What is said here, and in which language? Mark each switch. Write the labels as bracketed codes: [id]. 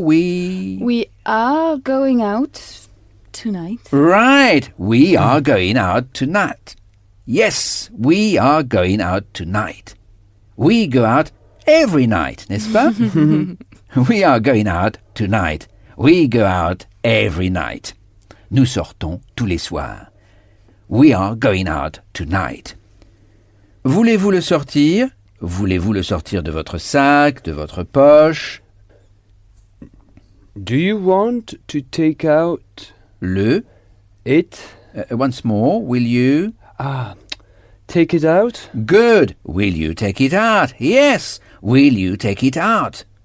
[en] We are going out tonight. Right, we are going out tonight. Yes, we are going out tonight. We go out every night, [fr] n'est-ce pas? [en] We are going out tonight. We go out every night. [fr] Nous sortons tous les soirs. [en] We are going out tonight. [fr] Voulez-vous le sortir? Voulez-vous le sortir de votre sac, de votre poche? [en] Do you want to take out [fr] Le. [en] it? Once more, will you? Take it out? Good. Will you take it out? Yes. Will you take it out?